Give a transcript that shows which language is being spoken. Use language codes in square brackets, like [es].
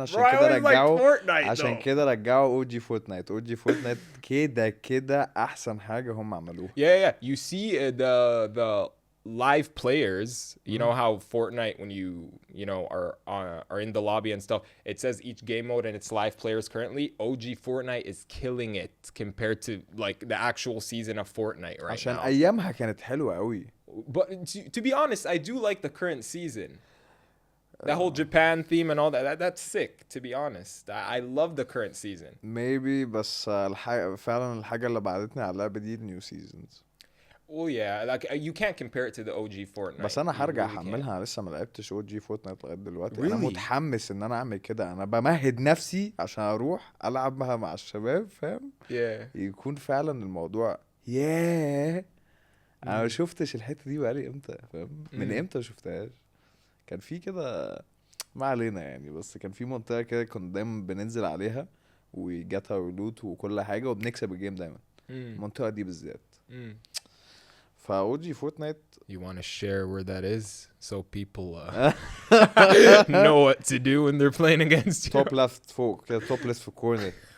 [ar] عشان كده رجعوا OG Fortnite كده أحسن حاجة هم عملوها. [en] Yeah. You see the live players, you know how Fortnite, when you know are in the lobby and stuff, it says each game mode and its live players currently. OG Fortnite is killing it compared to like the actual season of Fortnite right [ar] عشان [en] now. [ar] ايامها كانت حلوة قوي. [en] But to be honest, I do like the current season. That whole Japan theme and all that's sick, to be honest. I love the current season. maybe [ar] بس فعلا الحاجة اللي بعدتني على اللعبة دي النيو سيزونز. [en] Well, yeah, like you can't compare it to the OG Fortnite. [ar] بس انا [en] You [ar] هرجع [en] really can't. [ar] احملها، أنا لسه ما لعبتش او جي فورتنايت لغايه دلوقتي. [en] Really? [ar] انا متحمس ان انا اعمل كده، انا بمهد نفسي عشان اروح العبها مع الشباب، فاهم؟ [en] Yeah. [ar] يكون فعلا الموضوع ياه. انا ما شفتش الحته دي بقالي امتى، فاهم؟ من امتى ما شفتهاش. كان في كده، ما علينا يعني، بس كان في منطقه كده كنا دايما بننزل عليها وجاتها ولوت وكل حاجه وبنكسب الجيم دايما. المنطقه دي بالذات. فا جي فورتنايت. [en] You want to share where that is so people know what to do when they're playing against you? [ar] توب ليفت فوق كده، توب ليفت في الكورنر.